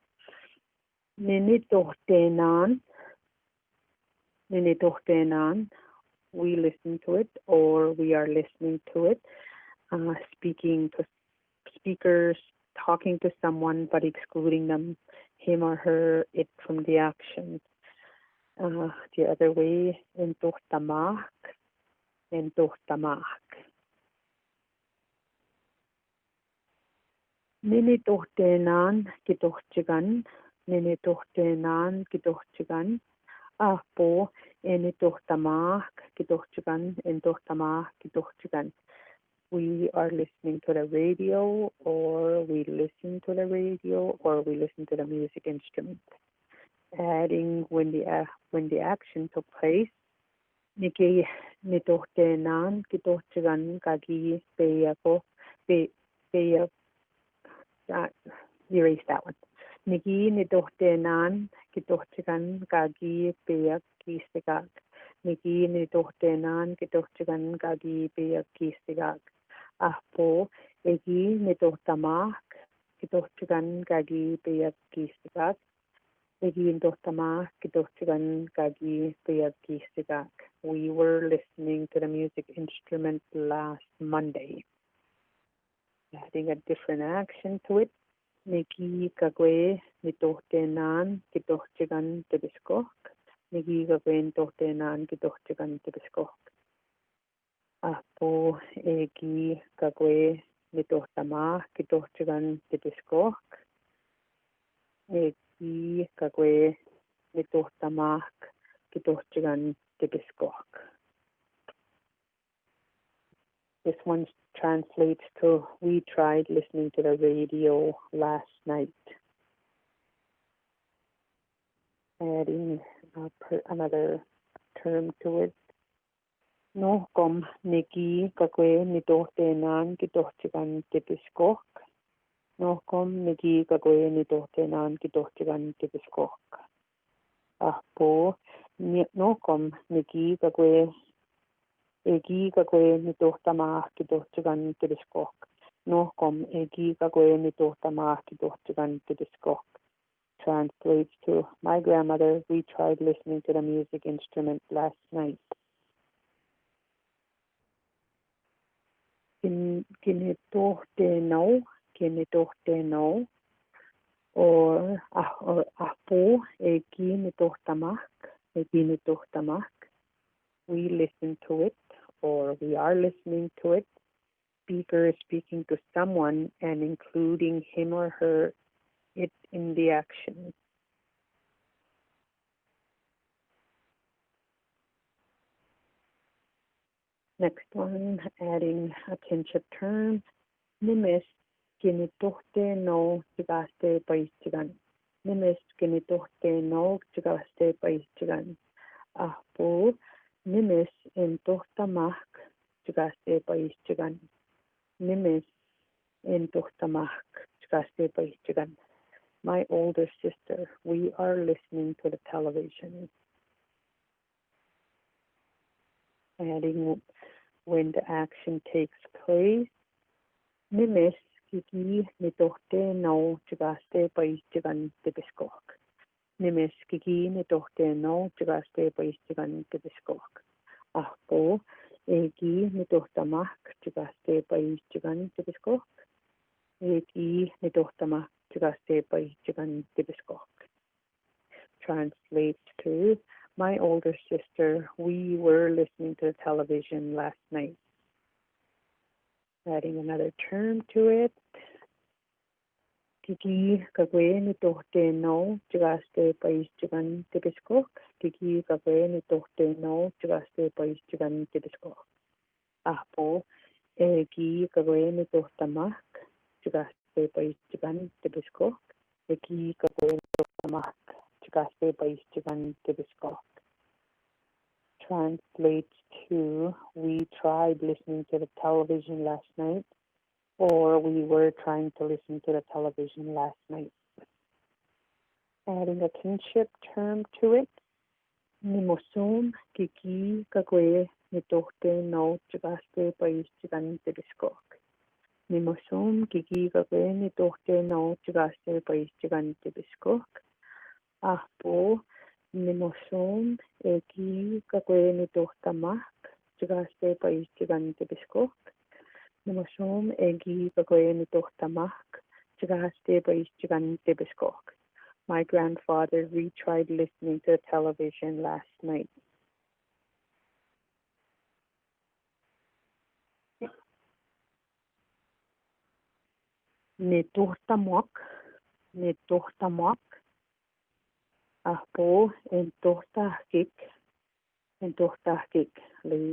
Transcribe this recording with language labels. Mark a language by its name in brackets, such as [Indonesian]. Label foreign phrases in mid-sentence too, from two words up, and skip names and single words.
[English] Ninitohtenan, we listen to it or we are listening to it. Speaking to speakers, talking to someone but excluding them, him or her, it from the action. The other way, [Cree] entohtamak. Ninitohtenan kitohchikan. Ahpo enitohtamak kitohchikan. [English] we are listening to the radio, or we listen to the radio, or we listen to the music instrument. Adding when the action took place. [Cree] Niki nitohtenan kitohtigan kagi peyako pe [English] erase that one. [Cree] Niki nitohtenan kitohtigan kagi peyak kistigak. Niki nitohtenan kitohtigan kagi peyak kistigak. Ahpo egi nitohtamak kitohtigan kagi peyak kistigak. Egi nitohtamak kitohtigan kagi peyak kistigak. [English] We were listening to the music instrument last Monday. Adding a different action to it. [Cree] Niki kagwe nitohtenan kitohtigan tibiskok. Niki kagwe nitohtenan kitohtigan tibiskok. Apo egi kagwe nitohtama kitohtigan tibiskok. Egi kagwe nitohtamak kitohtigan tibiskok. [English] This one translates to, we tried listening to the radio last night. Adding another term to it. [Cree] No kom niki kakwe nitohtenan kitohtigan tibiskok. No kom niki kakwe nitohtenan kitohtigan tibiskok. Ahpo no kom niki kakwe egi kakwe nitohtama kitohtigan tibiskok. No kom egi kakwe nitohtama kitohtigan tibiskok. [English] Translates to, my grandmother, we tried listening to the music instrument last night. [Cree] Kinitohteno, or ahpo egi nitohtamak. [English] We listen to it, or we are listening to it. Speaker is speaking to someone and including him or her it in the action. Next one, adding a kinship term. [Cree] Nimis kinitohteno tigaste paistigan. Nimis kinitohteno tigaste paistigan. Ahpo nimis en tohtamak tigaste paistigan. Nimis en tohtamak tigaste paistigan. [English] My older sister, we are listening to the television. Adding when the action takes place. [Cree] Nimis kiki nitohteno tigaste paistigan tibiskok. Nimis kiki nitohteno tigaste paistigan tibiskok. Ahpo egi nitohtamak tigaste paistigan tibiskok. Egi nitohtamak tigaste paistigan tibiskok. [English] Translates to, my older sister, we were listening to the television last night. Adding another term to it. [Cree] Kiki kagwe nitohteno tigaste paistigan tibiskok. Kiki kagwe nitohteno tigaste paistigan tibiskok. Ahpo egi kagwe nitohtamak tigaste paistigan tibiskok. Egi kagwe nitohtamak tigaste paistigan tibiskok. [English] Translates to, we tried listening to the television last night, or we were trying to listen to the television last night. Adding a kinship term to it. [Cree] Nimosum kiki kagwe nitohteno tigaste paistigan tibiskok. Nimosum kiki kagwe nitohteno tigaste paistigan tibiskok. Ahpo nimosum egi kagwe nitohtamak tigaste paistigan tibiskok. Nimosum egi kagwe nitohtamak tigaste paistigan tibiskok. [English] My grandfather, we tried listening to the television last night. [Cree] Nitohtamak ahpo entohtahkik. [English] They listen to it.